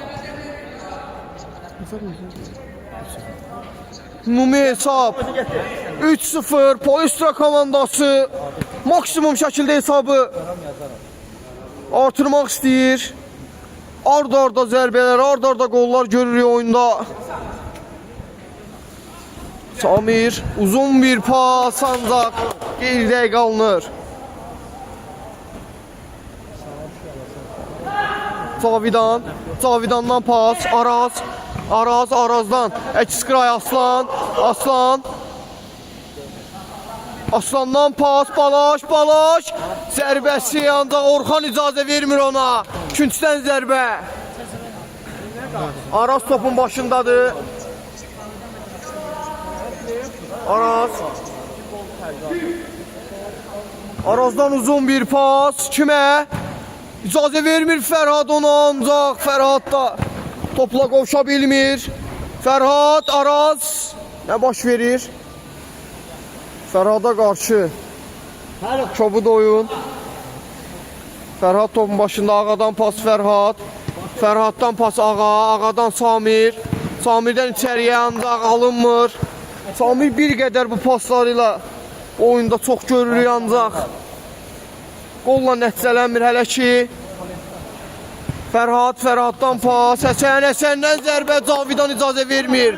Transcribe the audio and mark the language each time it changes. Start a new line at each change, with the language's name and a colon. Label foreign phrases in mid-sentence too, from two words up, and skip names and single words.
Azerbaijani: Ümumi hesab 3-0 Polistra komandası maksimum şəkildə hesabı artırmaq istəyir. Arda zərbələr, arda qollar görürük oyunda. Samir uzun bir pas ancaq geridə qalınır. Cavidandan pas, Arazdan Əkisqray Aslandan pas, Balaş zərbəsi ancaq Orxan icazə vermir ona. Küncdən zərbə. Araz topun başındadır. Arazdan uzun bir pas. Kimə? İcazə vermir Fərhad ona ancaq. Fərhad da topla qovuşa bilmir. Fərhad, Araz nə baş verir? Fərhada qarşı kobud oyun. Fərhad topun başında Ağadan pas Fərhaddan pas Ağadan Samirdən içəriyə ancaq alınmır. Samir bir qədər bu paslarıyla oyunda çox görürük ancaq qolla nəticələnmir hələ ki. Fərhaddan pas, Həsəndən zərbə, Cavidan icazə vermir.